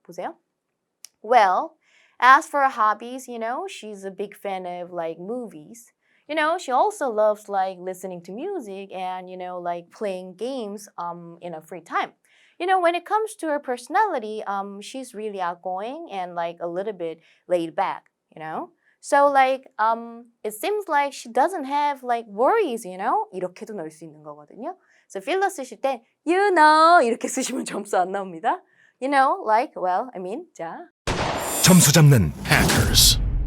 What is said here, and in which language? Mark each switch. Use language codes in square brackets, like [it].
[ko] 보세요. [en] Well, as for hobbies, she's a big fan of like movies. She also loves like listening to music and, like playing games in her free time. When it comes to her personality, she's really outgoing and like a little bit laid back, So like, it seems like she doesn't have like worries, [ko] 이렇게도 넣을 수 있는 거거든요. So filler 쓰실 때, 이렇게 쓰시면 점수 안 나옵니다. Like, well, 자. 점수 잡는 hackers.